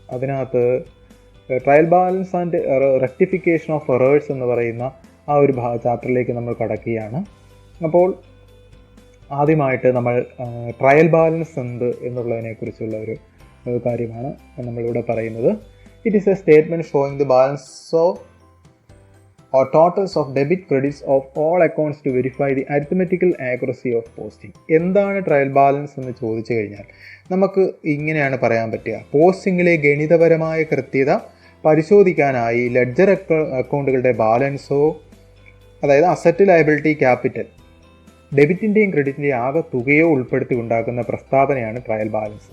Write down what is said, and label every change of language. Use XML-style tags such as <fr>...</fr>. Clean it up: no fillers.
<ml>അതിനകത്ത് trial balance and rectification of errors എന്ന് പറയുന്ന ആ ഒരു ചാപ്റ്ററിലേക്ക് നമ്മൾ കടക്കുകയാണ്. അപ്പോൾ ആദ്യമായിട്ട് നമ്മൾ ട്രയൽ ബാലൻസ് എന്ത് എന്നുള്ളതിനെക്കുറിച്ചുള്ള ഒരു കാര്യമാണ് നമ്മളിവിടെ പറയുന്നത്.</ml> <en>It is a statement showing the balance of or totals of debit credits of all accounts to verify the arithmetical accuracy of posting.</en> <ml>എന്താണ് ട്രയൽ ബാലൻസ് എന്ന് ചോദിച്ചു കഴിഞ്ഞാൽ നമുക്ക് ഇങ്ങനെയാണ് പറയാൻ പറ്റുക. പോസ്റ്റിങ്ങിലെ ഗണിതപരമായ കൃത്യത പരിശോധിക്കാനായി ലെഡ്ജർ അക്കൗണ്ടുകളുടെ ബാലൻസോ, അതായത് അസറ്റ്, ലയബിലിറ്റി, ക്യാപിറ്റൽ, ഡെബിറ്റിൻ്റെയും ക്രെഡിറ്റിൻ്റെയും ആകെ തുകയോ ഉൾപ്പെടുത്തി ഉണ്ടാക്കുന്ന പ്രസ്താവനയാണ് ട്രയൽ ബാലൻസ്.</ml>